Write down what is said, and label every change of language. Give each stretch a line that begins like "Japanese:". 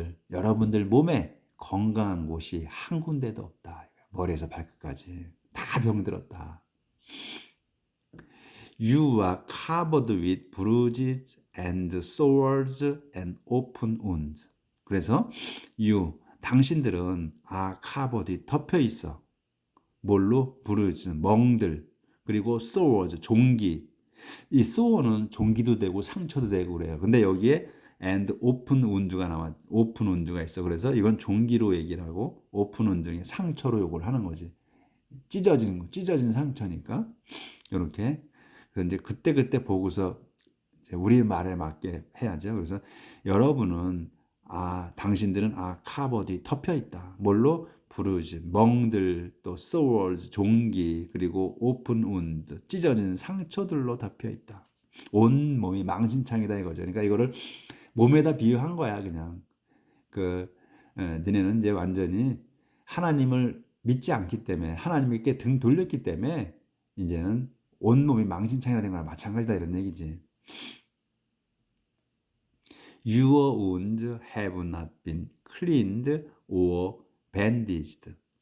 Korean: 여러분들 몸에 건강한 곳이 한 군데도 없다. 머리에서 발끝까지 다 병들었다.
English: You are covered with bruises and sores and open wounds.
Korean: 그래서 당신들은 covered, 덮여 있어. 뭘로? bruise, 멍들, 그리고 sores, 종기, 이 sore는 종기도 되고 상처도 되고 그래요. 근데 여기에
English: and open wound
Korean: 가 open wound가 있어. 그래서 이건 종기로 얘기를 하고
English: open wound
Korean: 상처로 요걸 하는 거지. 찢어진 상처니까 이렇게. 그래서 이제 그때 보고서 이제 우리 말에 맞게 해야죠. 그래서 여러분은 당신들은 카버디 덮여 있다. 뭘로? 부르즈, 멍들, 또 소월즈, 종기, 그리고 오픈 운드, 찢어진 상처들로 덮여 있다. 온 몸이 망신창이다 이거죠. 그러니까 이거를 몸에다 비유한 거야, 그냥. 너네는 이제 완전히 하나님을 믿지 않기 때문에, 하나님께 등 돌렸기 때문에 이제는 온 몸이 망신창이가 된 거랑 마찬가지다 이런 얘기지.
English: Your wounds have not been cleaned or bandaged.